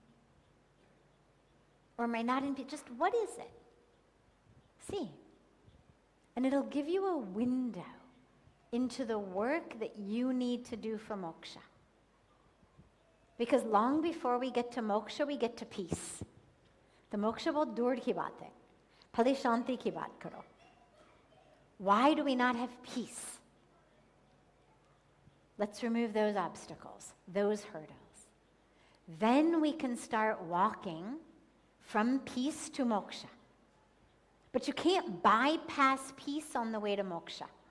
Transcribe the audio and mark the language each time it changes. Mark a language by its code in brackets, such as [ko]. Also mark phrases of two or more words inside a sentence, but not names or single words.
[en] Or am I not in peace? Just what is it? See. And it'll give you a window into the work that you need to do for moksha. Because long before we get to moksha, we get to peace. [hi] The मोक्ष बहुत दूर की बात है. पहले शांति की बात करो. [en] Why do we not have peace? Let's remove those obstacles, those hurdles. Then we can start walking from peace to moksha. But you can't bypass peace on the way to moksha.